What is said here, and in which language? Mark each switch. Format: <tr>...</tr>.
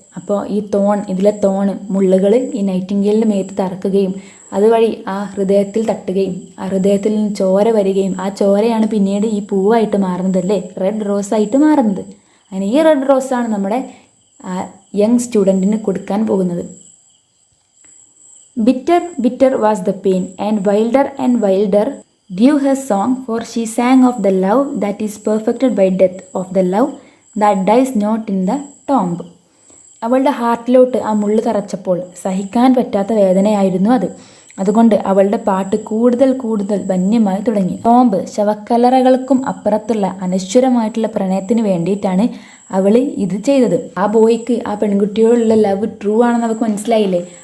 <ml>അപ്പോൾ ഈ ഇതിലെ മുള്ളുകൾ ഈ നൈറ്റിംഗെയിലിൻ്റെ മേത്ത് തറക്കുകയും അതുവഴി ആ ഹൃദയത്തിൽ തട്ടുകയും ആ ഹൃദയത്തിൽ നിന്ന് ചോര വരികയും ആ ചോരയാണ് പിന്നീട് ഈ പൂവായിട്ട് മാറുന്നതല്ലേ, റെഡ് റോസായിട്ട് മാറുന്നത്. അങ്ങനെ ഈ റെഡ് റോസാണ് നമ്മുടെ യങ് സ്റ്റുഡൻറ്റിന് കൊടുക്കാൻ പോകുന്നത്.</ml> <en>Bitter bitter was the pain and wilder grew her song, for she sang of the love that is perfected by death, of the love that dies not in the tomb.</en> <ml>അവളുടെ ഹാർട്ടിലോട്ട് ആ മുള്ളു തറച്ചപ്പോൾ സഹിക്കാൻ പറ്റാത്ത വേദനയായിരുന്നു അത്. അതുകൊണ്ട് അവളുടെ പാട്ട് കൂടുതൽ കൂടുതൽ വന്യമായി തുടങ്ങി. ടോംബ്, ശവക്കല്ലറകൾക്കും അപ്പുറത്തുള്ള അനശ്വരമായിട്ടുള്ള പ്രണയത്തിന് വേണ്ടിയിട്ടാണ് അവൾ ഇത് ചെയ്തത്. ആ ബോയ്ക്ക് ആ പെൺകുട്ടിയോടുള്ള ലവ് ട്രൂ ആണെന്ന് അവൾക്ക് മനസ്സിലായില്ലേ.</ml>